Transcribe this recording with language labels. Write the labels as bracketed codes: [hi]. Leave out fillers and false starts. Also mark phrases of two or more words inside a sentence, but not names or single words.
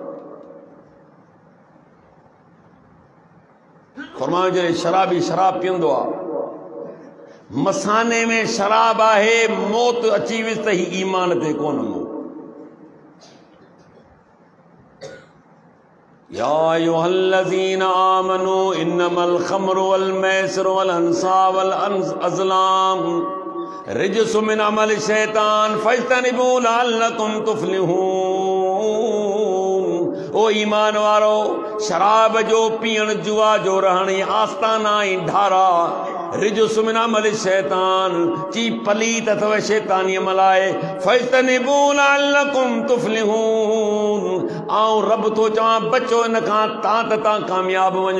[sd] फरमायो जॾहिं शराबी शराब पीअंदो आहे, मसाने में शराब आहे, मौत अची वियुसि त ही ईमान ते कोन हो। [ar] يا أيها الذين آمنوا إنما الخمر والميسر والأنصاب والأزلام رجس من عمل الشيطان فاجتنبوه لعلكم تفلحون. [sd] ओ ईमान वारो, शराब जो पीअण, जुआ जो रहण, आस्ताना ऐं ढारा [ar] رجس من عمل الشيطان [sd] ची पलीत अथव शैतानी अमल आहे, [ar] فاجتنبوه لعلكم تفلحون, [sd] आऊं रब तो चवां बचो इन खां तां त तां कामयाब वञो।